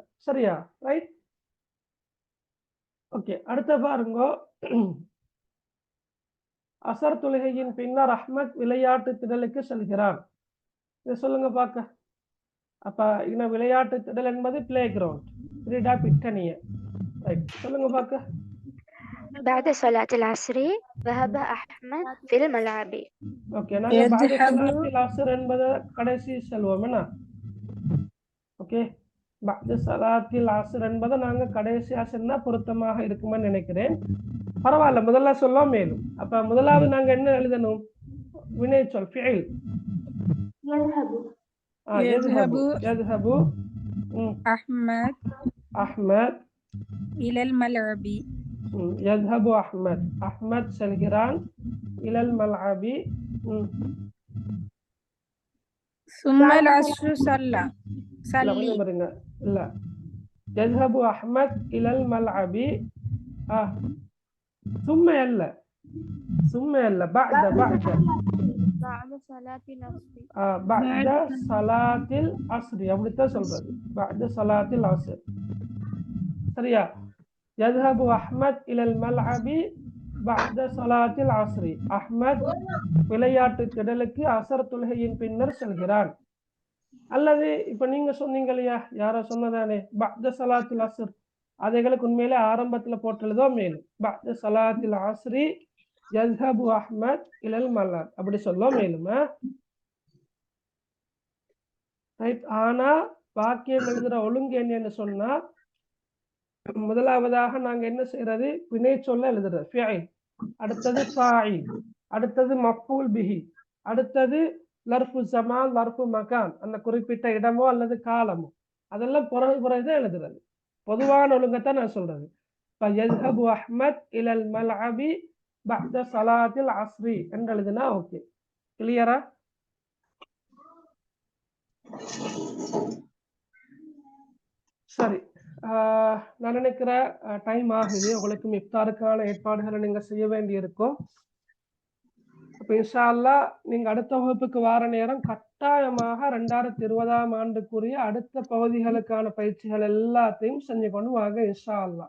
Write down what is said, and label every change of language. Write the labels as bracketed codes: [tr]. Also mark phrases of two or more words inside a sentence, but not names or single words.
[ta] சரியா ரைட். ஓகே, அடுத்த பாருங்க. அசர் தொழுகையின் பின்னர் அஹ்மத் விளையாட்டு திடலுக்கு செல்கிறான். இதை சொல்லுங்க பார்க்க. அப்ப இந்த விளையாட்டு திடல் என்பது [en] play ground, [si] ක්‍රීඩා පිටිය. [ta] ரைட், சொல்லுங்க பார்க்க. [ar] بعد صلاة العصر ذهب أحمد في الملعب. [ta] ஓகே, நாங்க [ar] بعد صلاة العصر [ta] என்பதை கடைசி செல்வோம் என்ன. ஓகே, [ar] بعد صلاة العصر [ta] என்பதை நாங்க கடைசியா சொன்னா பொருத்தமாக இருக்குமான்னு நினைக்கிறேன். பரவாயில்ல, முதல்ல சொல்ல மேலும். அப்ப முதலாவது நாங்க என்ன எழுதணும், வினை சொல் ஃபிஇல். [ar] يذهب أحمد أحمد إلى الملعب. يذهب أحمد، أحمد செல்கிறான் إلى الملعب. ثم العصر صلى. لا، يذهب أحمد إلى الملعب. ثم يلا، ثم يلا بعد صلاة العصر. بعد صلاة العصر [ta] அப்படித்தான் சொல்றது. [ar] بعد صلاة العصر சரியா. يذهب أحمد إلى الملعب بعد صلاة العصر. [ta] அஹ்மத் விளையாட்டு திடலுக்கு அசர் தொழுகையின் பின்னர் செல்கிறான். அல்லது இப்ப நீங்க சொன்னீங்க இல்லையா, யாரோ சொன்னதானே [ar] بعد صلاة العصر, [ta] அதைகளுக்கு உண்மையிலே ஆரம்பத்துல போட்டுள்ளதோ மேலும் [ar] بعد صلاة العصر يذهب أحمد إلى الملعب [ta] அப்படி சொல்ல மேலும். ரைட். ஆனா வாக்கியம் எழுதுற ஒழுங்கு என்னன்னு சொன்னா, முதலாவதாக நாங்க என்ன செய்யறது, வினை சொல்ல எழுதுறது ஃபிஇல், அடுத்தது ஃபாயில், அடுத்தது [ar] مفعول به, [ta] அடுத்தது [ar] ظرف زمان, ظرف مكان, [ta] அந்த குறிப்பிட்ட இடமோ அல்லது காலமோ, அதெல்லாம் பிறகுதான் எழுதுறது. பொதுவான ஒழுங்கத்தான் நான் சொல்றது. [ar] يذهب أحمد إلى الملعب بعد صلاة العصر [ta] என்று எழுதுனா ஓகே. கிளியரா? சரி, நான் நினைக்கிற டைம் ஆகுது. உங்களுக்கு இஃப்தாருக்கான ஏற்பாடுகளை நீங்க செய்ய வேண்டி இருக்கும். அப்ப [ar] إن شاء الله [ta] நீங்க அடுத்த வகுப்புக்கு வார நேரம் கட்டாயமாக 2020ஆம் ஆண்டுக்குரிய அடுத்த பகுதிகளுக்கான பயிற்சிகள் எல்லாத்தையும் செஞ்சு கொண்டு வாங்க [ar] إن شاء الله.